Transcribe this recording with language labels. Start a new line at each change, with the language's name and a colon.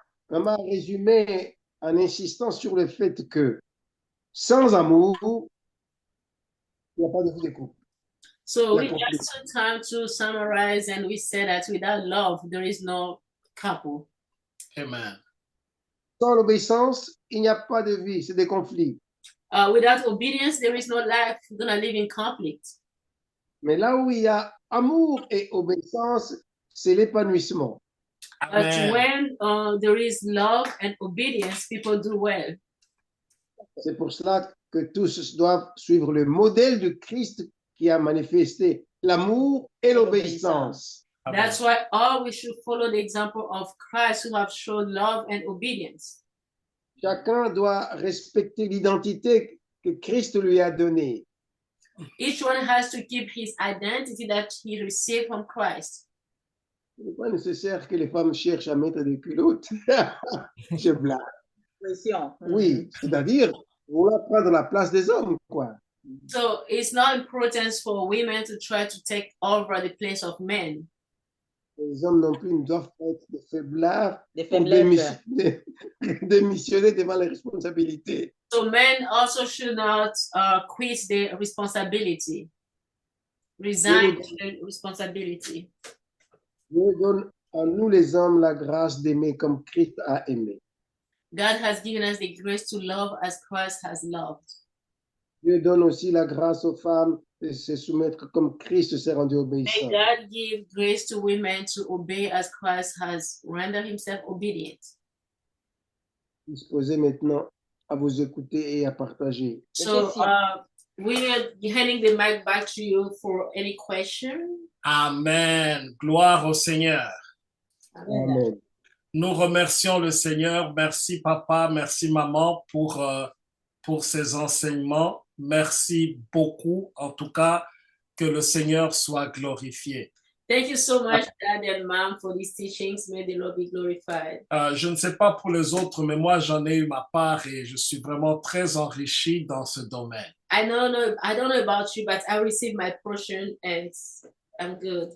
French: Maman a résumé en insistant sur le fait que sans amour, il n'y a pas de vie de couple.
English: So we just took time to summarize, and we said that without love, there is no couple. Amen.
French: Sans l'obéissance, il n'y a pas de vie, c'est des conflits.
English: Without obedience, there is no life. We're gonna live in conflict.
French: Mais là où il y a amour et obéissance, c'est l'épanouissement.
English: But Amen. when there is love and obedience, people do well.
French: C'est pour cela que tous doivent suivre le modèle de Christ qui a manifesté l'amour et l'obéissance. Amen.
English: That's why all we should follow the example of Christ, who have shown love and obedience.
French: Chacun doit respecter l'identité que Christ lui a donnée.
English: Each one has to keep his identity that he received from Christ.
French: Il n'est pas nécessaire que les femmes cherchent à mettre des culottes. Je blague. Pression. Oui, c'est-à-dire vouloir prendre la place des hommes, quoi.
English: So it's not important for women to try to take over the place of men.
French: Les hommes non plus ne doivent pas être des faiblards Des pour faiblesses. démissionner devant les responsabilités.
English: So men also should not quit their responsibility, resign their responsibility.
French: Dieu donne à nous les hommes la grâce d'aimer comme Christ a aimé.
English: God has given us the grace to love as Christ has loved.
French: Dieu donne aussi la grâce aux femmes de se soumettre comme Christ s'est rendu obéissant.
English: May God give grace to women to obey as Christ has rendered himself obedient.
French: Disposez maintenant à vous écouter et à partager.
English: So we are handing the mic back to you for any question.
French: Amen. Gloire au Seigneur. Amen. Nous remercions le Seigneur. Merci papa, merci maman pour ces enseignements. Merci beaucoup. En tout cas, que le Seigneur soit glorifié.
English: Thank you so much, Dad and Mom, for these teachings. May the Lord be glorified.
French: Je ne sais pas pour les autres, mais moi, j'en ai eu ma part et je suis vraiment très enrichi dans ce domaine.
English: I don't know about you, but I received my portion and I'm good.